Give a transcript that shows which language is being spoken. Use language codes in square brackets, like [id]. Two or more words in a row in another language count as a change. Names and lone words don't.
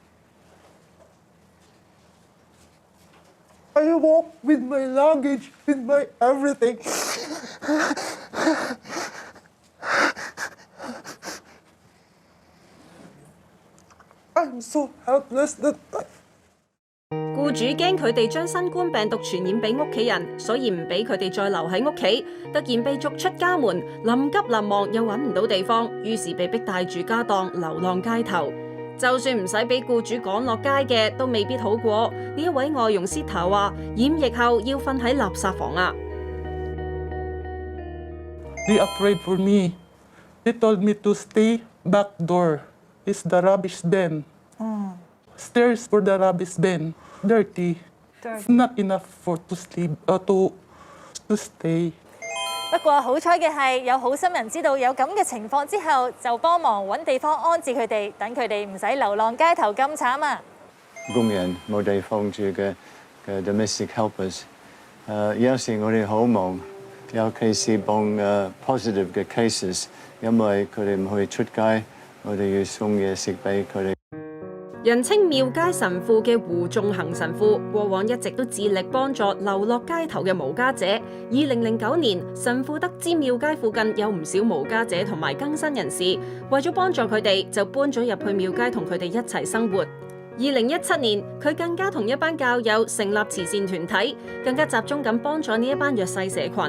[en] I walk with my luggage, with my everything. I'm so helpless that time. [yue] 僱主驚佢哋將新冠病毒傳染俾屋企人，所以唔俾佢哋再留喺屋企。突然被逐出家門，臨急臨忙又揾唔到地方，於是被逼帶住家當流浪街頭。就算唔使俾僱主趕落街嘅，都未必好過。呢一位外傭 Sita 話：染疫後要瞓喺垃圾房啊！ [en] They afraid for me. They told me to stay back door. It's the rubbish bin. Stairs for the rubbish bin. Dirty. It's not enough to sleep to stay. [yue] 不過好彩嘅係，有好心人知道有咁嘅情況之後，就幫忙揾地方安置佢哋，等佢哋唔使流浪街頭咁慘啊！工人冇地方住嘅 [en] domestic helpers， [yue] 有時我哋好忙，尤其是幫positive 嘅 cases， 因為佢哋唔可以出街，我哋要送嘢食俾佢哋。人稱廟街神父嘅胡仲恒神父，過往一直都致力幫助流落街頭嘅無家者。2009年，神父得知廟街附近有唔少無家者同埋更新人士，為咗幫助佢哋，就搬咗入去廟街同佢哋一齊生活。2017年，佢更加同一班教友成立慈善團體，更加集中咁幫助呢一班弱勢社群。